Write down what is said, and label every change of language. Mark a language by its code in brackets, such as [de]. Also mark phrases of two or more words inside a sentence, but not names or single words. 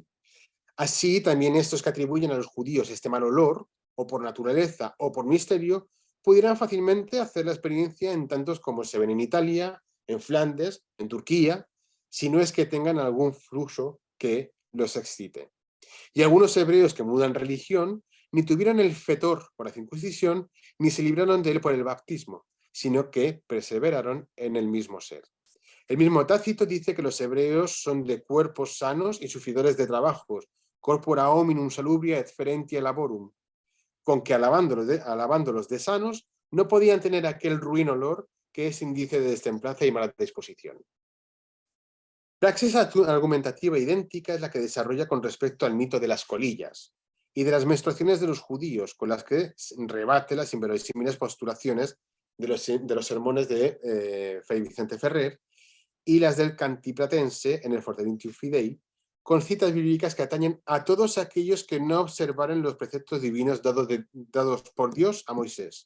[es] Así, también estos que atribuyen a los judíos este mal olor, o por naturaleza o por misterio, pudieran fácilmente hacer la experiencia en tantos como se ven en Italia, en Flandes, en Turquía, si no es que tengan algún flujo que los excite. Y algunos hebreos que mudan religión ni tuvieron el fetor por la circuncisión, ni se libraron de él por el bautismo, sino que perseveraron en el mismo ser. El mismo Tácito dice que los hebreos son de cuerpos sanos y sufridores de trabajos, [la] corpora hominum salubria et ferentia laborum, [es] con que alabándolos de sanos, no podían tener aquel ruin olor que es índice de destemplanza y mala disposición. Praxis argumentativa idéntica es la que desarrolla con respecto al mito de las colillas y de las menstruaciones de los judíos, con las que rebate las inverosímiles postulaciones de los sermones de Fray Vicente Ferrer y las del Cantiplatense en el Fortaventium Fidei, con citas bíblicas que atañen a todos aquellos que no observaren los preceptos divinos dados por Dios a Moisés.